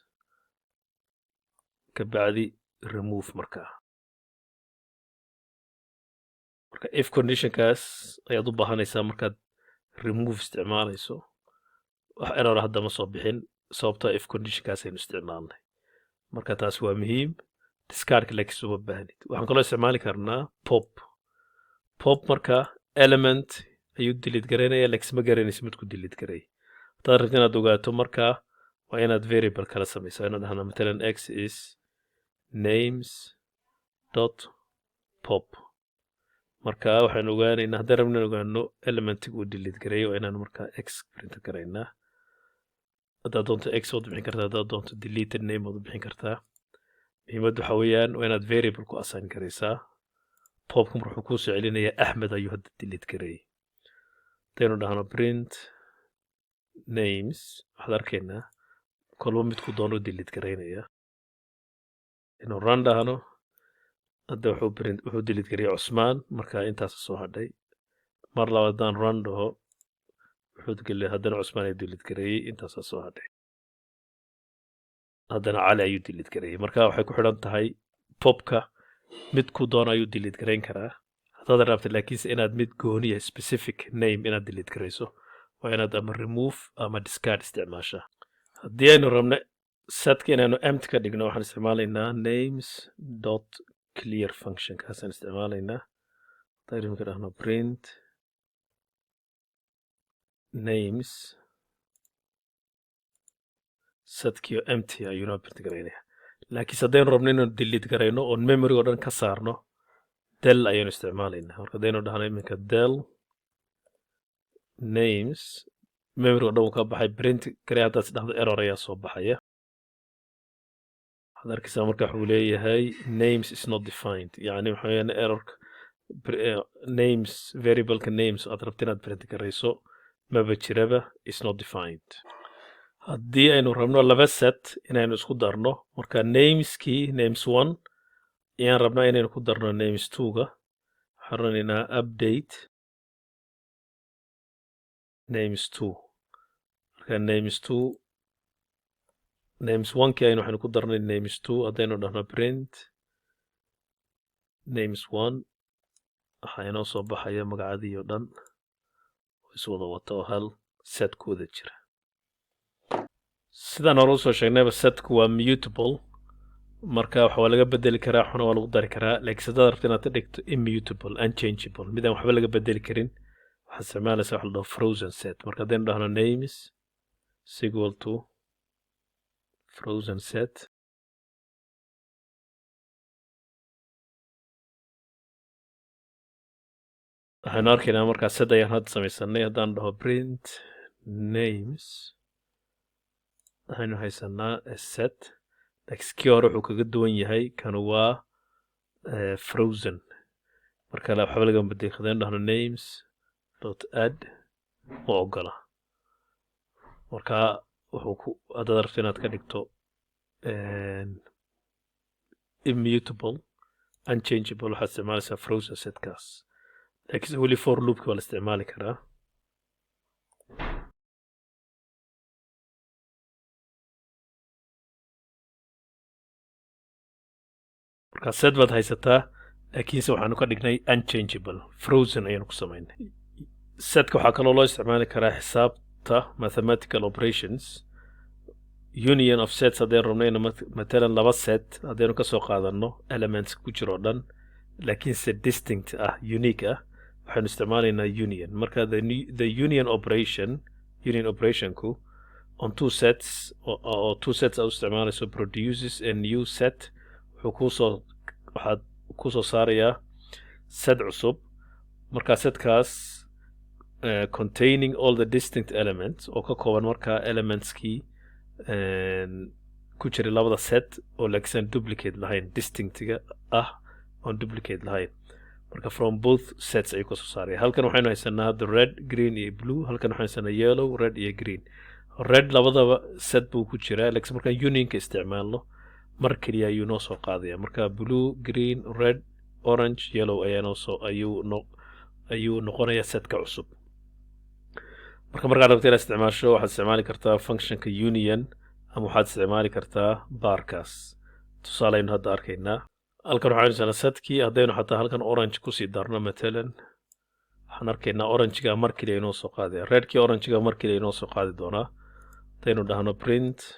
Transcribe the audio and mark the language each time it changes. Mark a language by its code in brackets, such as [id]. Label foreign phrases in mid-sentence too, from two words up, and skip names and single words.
[so] kabacdi remove markaa marka [en] if conditionkaas [so] ayaad u baahanaysaa markaad remove isticmaalayso wax error hadda ma soo bixin sababtoo [en] if conditionkaas [so] aynu isticmaalnay marka taas waa muhiim discardka laakiin uma baahnid waxaan kaloo isticmaali karnaa pop marka element ayuu delete garaynaya laakiin ma garanaysa midku delete garay haddaad rabto inaad ogaato markaa waa inaad variable kala samaysaa inaad dhahna matalan [en] x is names dot pop [so] marka waxaan ogaanaynaa haddaan rabno inaan ogaano elementiga uu delete gareeyo waa inaan markaa x print garaynaa haddaad doonto x waad bixin kartaa haddaad doonto [en] deleted name [so] waad bixin kartaa muhiimaddu waxa weeyaan waa inaad variable ku assign garaysaa popka marka wuxuu kusoo celinayaa Axmed ayuu hadda delete gareeyey hadaynu dhahno [en] print names [so] waxaad arkaynaa kolba midku doono delete garaynaya inuu run dhahno hadda wuxuu delete gareeyey Cusmaan marka intaas soo hadhay mar labaad haddaan run dhaho wuxuu geliyay haddana Cusmaan ayuu delete gareeyey intaas soo hadhay haddana Cali ayuu delete gareeyey marka waxay ku xidhan tahay popka midku doono ayuu delete garayn karaa haddaad rabto laakiinse inaad mid gooniya [en] specific name [so] inaad delete garayso waa inaad ama remove ama discard isticmaashaa haddii aynu rabno setka inaanu empty ka dhigno waxaan isticmaalaynaa [en] names dot clear function [so] kaasaan isticmaalaynaa haddaynu ka dhahno print names setkiyo empty ayuu noo print garaynaya laakiin haddaynu rabno inaynu delete garayno oon memory oo dhan ka saarno del ayaynu isticmaalaynaa marka haddaynu dhahno iminka del names memory oo dhan uu ka baxay print garay haddaad dhahdo error ayaa soo baxaya waxaad arkaysaa marka wuxuu leeyahay [en] names is not defined [so] yani waxa weeyaan errorka names variableka names aad rabto inaad print garayso maba jiraba [en] is not defined [so] haddii aynu rabno laba set inaynu isku darno marka nameskii names 1 ayaan rabnaa inaynu ku darno names 2ga waxaan ranaynaa [en] update names 2 [so] marka names2 names1 kii aynu waxaynu ku darnay names2 haddaynu dhahno [en] print names1 [so] waxaa inoo soo baxaya magacadii oo dhan iswada wata oo hal set ku wada jira sidaan hore usoo sheegnayba setku waa mutable marka waxa laga bedeli karaa waxna waa lagu dari karaa laakiin sidaad rabto inaad ka dhigto [en] immutable unchangeable [so] midaan waxba laga bedeli karin waxaad isticmaalaysaa wax la dhaho [en] frozen set [so] marka haddaynu dhahno [en] names is equal to frozen set [so] waxaynu arkaynaa markaa set ayaan hadda samaysanay haddaan dhaho [en] print names [so] waxaynu haysanaa set laakiin kii hore wuxuu kaga duwan yahay kan waa frozen marka waxba laga bedeli haddaynu dhahno [en] names dot add [so] ma ogola marka wuxuu haddaad rabto inaad ka dhigto [en] immutable unchangeable [so] waxaad isticmaalaysaa [en] frozen setkaas [so] laakiin weli [en] for loopki [so] waa la isticmaali karaa marka set baad haysataa laakiinse waxaanu ka dhignay unchangeable frozen ayaanu ku samaynay setka waxaa kaloo loo isticmaali karaa xisaabta [en] mathematical operations union of sets [so] haddaynu rabnayna matalan laba set haddaynu kasoo qaadano elements ku jiro dhan laakiinse distinct ah unique ah waxaynu isticmaalaynaa union marka [en] the union operationku on two sets or two sets a [so] isticmaalayso [en] produces a new set [so] waxaad kusoo saarayaa set cusub marka setkaas [en] containing all the distinct elements [so] oo ka kooban markaa elementskii ku jiray labada set oo laakiin duplicate lahayn distinctiga ah oon duplicate lahayn marka [en] from both sets [so] ayuu kasoo saaraya halkan waxaynu haysanaa [en] the red green [so] iyo blue halkan waxaynu haysanaa [en] yellow red [so] iyo [en] green red [so] labadaba set buu ku jiraa laakiin markaan unionka isticmaalno mar keliya ayuu noo soo qaadaya marka [en] blue green red orange yellow [so] ayuu noqonaya setka cusub markaad rabto inaad isticmaasho waxaad isticmaali kartaa functionka union ama waxaad isticmaali kartaa barkaas tusaalaynu hadda arkaynaa halkan waxaynu haysanaa setkii haddaynu xataa halkan orange kusii darno matalan waxaan arkaynaa orangega mar keliya inoo soo qaadaya redkii orangega mar keliya inoo soo qaadi doonaa haddaynu dhahno print